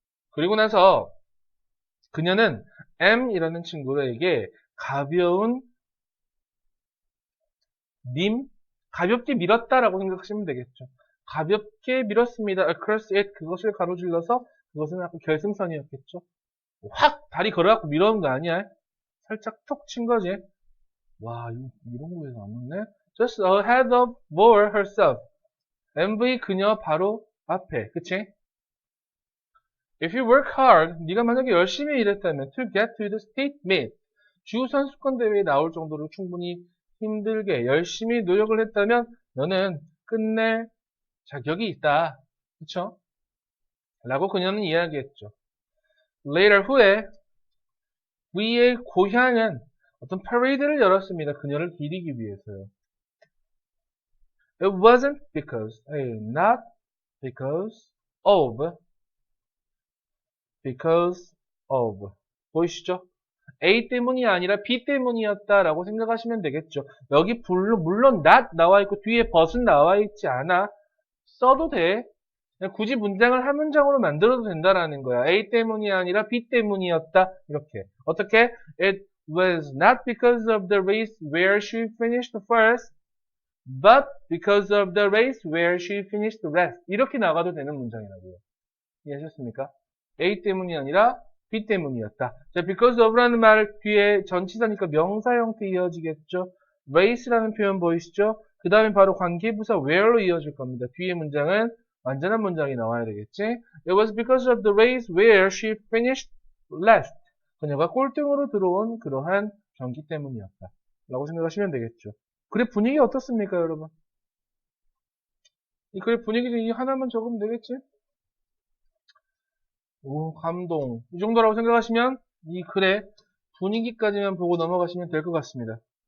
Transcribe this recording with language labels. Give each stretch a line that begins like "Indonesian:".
Korean: 그리고 나서 그녀는 M이라는 친구에게 가볍게 밀었다라고 생각하시면 되겠죠. 가볍게 밀었습니다.
English: across it,
Korean: 그것을 가로질러서 그것은 아까 결승선이었겠죠. 확 다리 걸어갖고 밀어온 거 아니야? 살짝 톡 친 거지. 와, 이런 거에서 안 맞네?
English: Just ahead of Boer herself.
Korean: MV 그녀 바로 앞에. 그치?
English: If you work hard,
Korean: 네가 만약에 열심히 일했다면
English: to get to the state meet.
Korean: 주 선수권 대회에 나올 정도로 충분히 힘들게 열심히 노력을 했다면 너는 끝낼 자격이 있다. 그쵸? 라고 그녀는 이야기했죠. Later 후에 V의 고향은 어떤 파레이드를 열었습니다. 그녀를 기리기 위해서요.
English: It wasn't because, not because of.
Korean: 보이시죠? A 때문이 아니라 B 때문이었다라고 생각하시면 되겠죠. 여기 물론 not 나와 있고 뒤에 but은 나와 있지 않아. 써도 돼. 그냥 굳이 문장을 한 문장으로 만들어도 된다라는 거야. A 때문이 아니라 B 때문이었다. 이렇게. 어떻게?
English: It was not because of the race where she finished first, but because of the race where she finished last.
Korean: 이렇게 나가도 되는 문장이라고요. 이해하셨습니까? A 때문이 아니라 B 때문이었다. 자, because of라는 말 뒤에 전치사니까 명사 형태 이어지겠죠. race라는 표현 보이시죠? 그 다음에 바로 관계부사 where로 이어질 겁니다. 뒤에 문장은 완전한 문장이 나와야 되겠지.
English: It was because of the race where she finished last.
Korean: 그녀가 꼴등으로 들어온 그러한 경기 때문이었다. 라고 생각하시면 되겠죠. 글의 분위기 어떻습니까, 여러분? 이 글의 분위기 중에 하나만 적으면 되겠지? 오, 감동. 이 정도라고 생각하시면 이 글의 분위기까지만 보고 넘어가시면 될 것 같습니다.